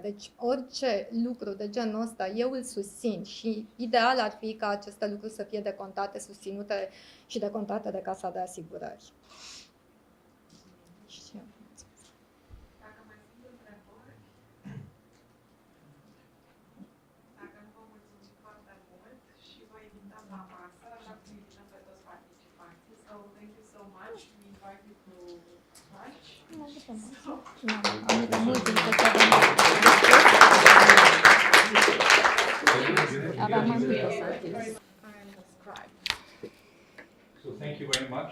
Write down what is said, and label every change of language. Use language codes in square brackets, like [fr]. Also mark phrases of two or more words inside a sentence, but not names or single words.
[ro] Deci orice lucru de genul ăsta eu îl susțin și ideal ar fi ca aceste lucruri să fie decontate, susținute și decontate de Casa de Asigurări. Dacă mai sunt întrebări, dacă nu vă mulțumim foarte mult și vă invităm la masă, așa cum invităm pe toți participanții. [en] So thank you so much. We invite you to lunch. So thank you very much.